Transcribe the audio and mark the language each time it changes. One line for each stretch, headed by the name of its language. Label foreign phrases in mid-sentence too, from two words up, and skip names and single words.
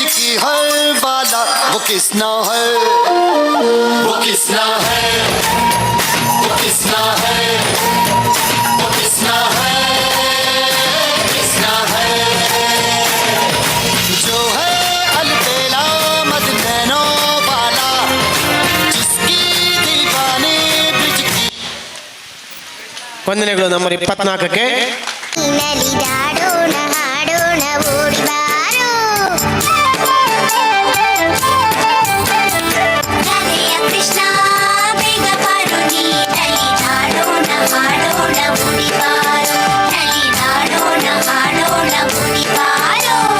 Hindi: हर बाला वो किसना है, वो किसना है, वो किसना है, वो किसना है, किसना है, जो है अलबेला मद नैनो वाला, जिसकी दीवानी ब्रिज की
Kannada: ವಂದನೆಗಳು ನಂಬರ್ 24ಕ್ಕೆ. ನಲಿದಾಡೋಣ ಹಾಡೋಣ ಓಡಿ ಬಾರೋ ರಾಧೆಯ ಕೃಷ್ಣ ಬೇಗ ಬಾರೋ ನೀ ನಲಿದಾಡೋಣ ಹಾಡೋಣ ಓಡಿ ಬಾರೋ ನಲಿದಾಡೋಣ ಹಾಡೋಣ ಓಡಿ ಬಾರೋ